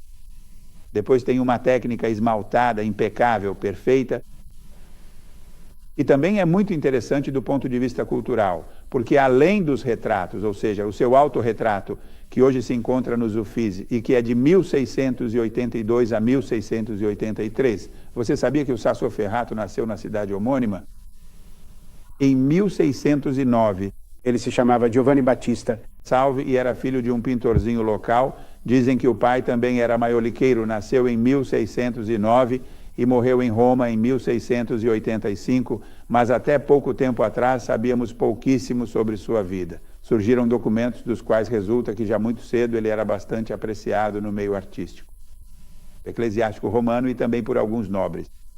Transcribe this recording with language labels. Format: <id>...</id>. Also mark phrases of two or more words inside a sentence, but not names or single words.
<pt>Depois tem uma técnica esmaltada, impecável, perfeita, e também é muito interessante do ponto de vista cultural, porque além dos retratos, ou seja, o seu autorretrato, que hoje se encontra nos Uffizi e que é de 1682 a 1683, você sabia que o Sassoferrato nasceu na cidade homônima? Em 1609. Ele se chamava Giovanni Battista. Salve, e era filho de um pintorzinho local. Dizem que o pai também era maioliqueiro, nasceu em 1609 e morreu em Roma em 1685, mas até pouco tempo atrás sabíamos pouquíssimo sobre sua vida. Surgiram documentos dos quais resulta que já muito cedo ele era bastante apreciado no meio artístico, eclesiástico romano e também por alguns nobres.</pt>